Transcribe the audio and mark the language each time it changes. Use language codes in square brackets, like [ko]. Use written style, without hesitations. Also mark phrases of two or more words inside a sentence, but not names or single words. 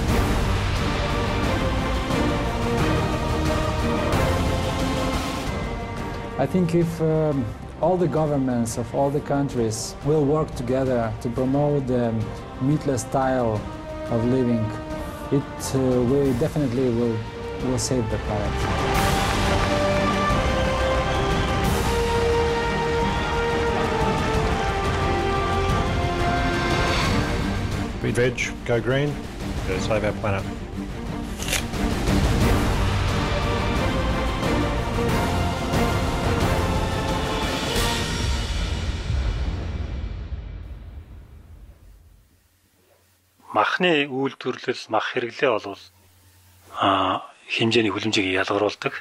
[en] I think if all the governments of all the countries will work together to promote the meatless style of living, it will definitely will save the planet. Eat veg, go green, save our planet. [mn] Махны үйлдвэрлэл, мах хэрэглээ бол хэмжээний хүлэмжийг ялгаруулдаг.